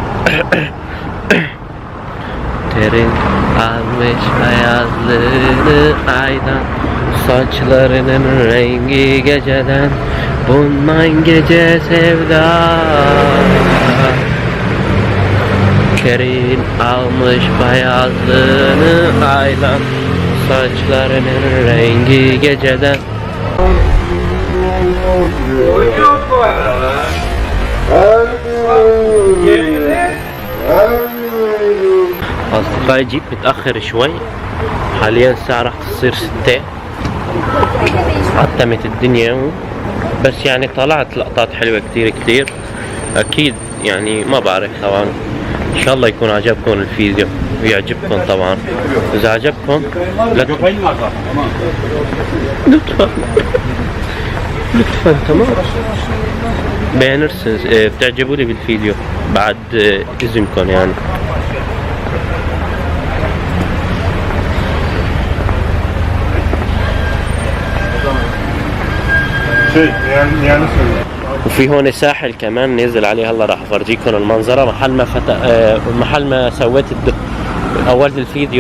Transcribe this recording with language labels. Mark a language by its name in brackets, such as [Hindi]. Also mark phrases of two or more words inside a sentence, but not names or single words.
[Turkish] Terin almış beyazlığını aydan, saçlarının rengi geceden, bundan gece sevda. Terin almış beyazlığını aydan, saçlarının rengi geceden. [Arabic] أصدقائي جيت متأخر شوي، حاليا الساعة راح تصير 6. عتمت الدنيا بس يعني طلعت لقطات حلوة كتير أكيد، يعني ما بعرف طبعا. إن شاء الله يكون عجبكم الفيديو ويعجبكم طبعا. إذا عجبكم [Turkish] lütfen tamam. Beğenirsiniz, [Arabic] بتعجبوني بالفيديو بعد إذنكم يعني. وفي هون ساحل كمان نزل عليه، هلا راح افرجيكم المنظره محل ما سويت اول الفيديو.